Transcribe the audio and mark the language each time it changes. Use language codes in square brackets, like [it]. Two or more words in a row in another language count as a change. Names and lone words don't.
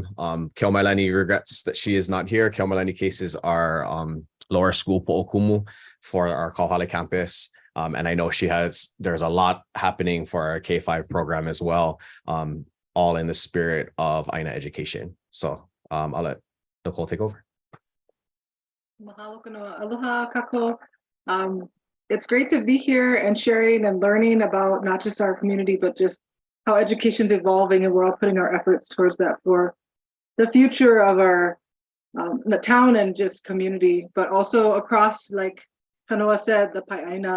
[en] Keomailani regrets that she is not here. Keomailani cases are lower school po'okumu for our Kauhale campus. And I know there's a lot happening for our K-5 program as well, all in the spirit of ʻAina education. So I'll let Nicole take over. [haw] Mahalo kanoa. Aloha kako. [en] It's great to be here and sharing and learning about not just our community, but just how education's evolving, and we're all putting our efforts towards that for the future of our the town and just community, but also across, like Kanoa said, the [haw] Ka Aina.